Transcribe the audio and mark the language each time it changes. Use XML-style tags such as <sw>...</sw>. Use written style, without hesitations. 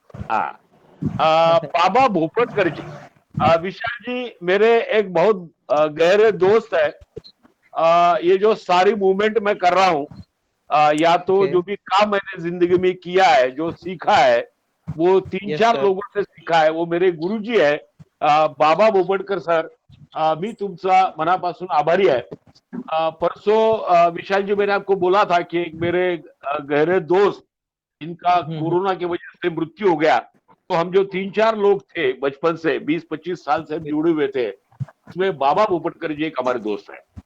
<hi>हाँ, बाबा भोपटकर जी, विशाल जी मेरे एक बहुत गहरे दोस्त है। ये जो सारी मूवमेंट मैं कर रहा हूँ, या तो</hi> <en>Okay.</en> <hi>जो भी काम मैंने जिंदगी में किया है, जो सीखा है, वो तीन</hi> <en>Yes,</en> <hi>चार</hi> <en>sir.</en> <hi>लोगों से सीखा है। वो मेरे गुरुजी है, बाबा भोपटकर सर।</hi> <mr>मी तुमचा मनापासून आभारी आहे।</mr> <hi>परसों विशाल जी मैंने आपको बोला था कि एक मेरे गहरे दोस्त इनका कोरोना की वजह से मृत्यु हो गया। तो हम जो 3-4 लोग थे बचपन से 20-25 साल से हम जुड़े हुए थे, उसमें बाबा भोपटकर जी एक हमारे दोस्त है।</hi>